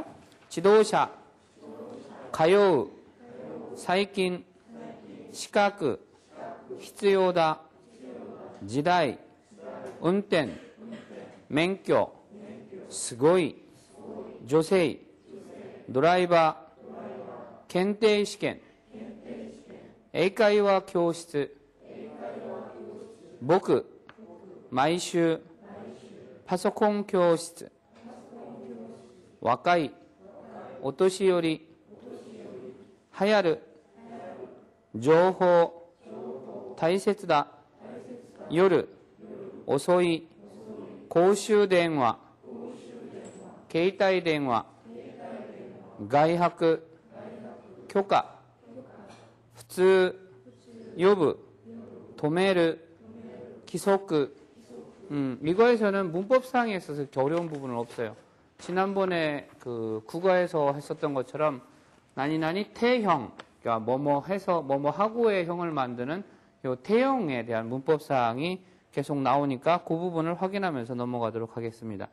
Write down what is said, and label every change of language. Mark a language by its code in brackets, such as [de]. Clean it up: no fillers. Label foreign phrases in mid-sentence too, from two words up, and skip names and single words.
[ja] 自動車、通う、最近、資格、必要だ、時代、運転、免許、すごい、女性、ドライバー, 検定試験、英会話教室、僕、毎週、パソコン教室、若い、お年寄り、流行る、情報、大切だ、夜、遅い、公衆電話、携帯電話、外泊、許可、普通、呼ぶ、止める、規則. [ko] 이거에서는 문법상에 있어서 어려운 부분은 없어요. 지난번에 국어에서 했었던 것처럼 나니 태형, 그러니까 뭐뭐 해서 뭐뭐 하고의 형을 만드는 요 태형에 대한 문법사항이 계속 나오니까 그 부분을 확인하면서 넘어가도록 하겠습니다.